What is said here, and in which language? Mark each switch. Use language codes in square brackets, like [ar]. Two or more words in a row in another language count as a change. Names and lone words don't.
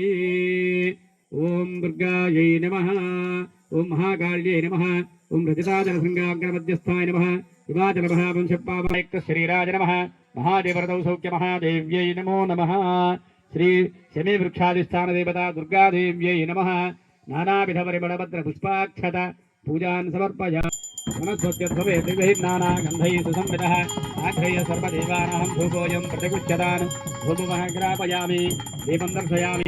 [sa] ఓం దుర్గాయై నమః, ఓం మహాకాళ్యై నమః, ఓం రజతాజలశృంగాగ్రమధ్యస్థాయ నమః, హిమాచలమహావంశపావయుక్త శరీరాయ నమః, మహాదేవరదౌ సౌఖ్య మహాదేవ్యై నమో నమః. శ్రీ శమీ వృక్షాధిష్టాన దేవత దుర్గాదేవ్యై నమః. నానావిధ పరిమళభద్ర పుష్పాక్షత పూజాన్ సమర్పయామి. गन्धैः सुसंवितः आघ्रय सर्वदेवानां धूपोऽयं प्रतिगृह्यतान् धूपमः ग्रापयामि, दीपं दर्शयामि.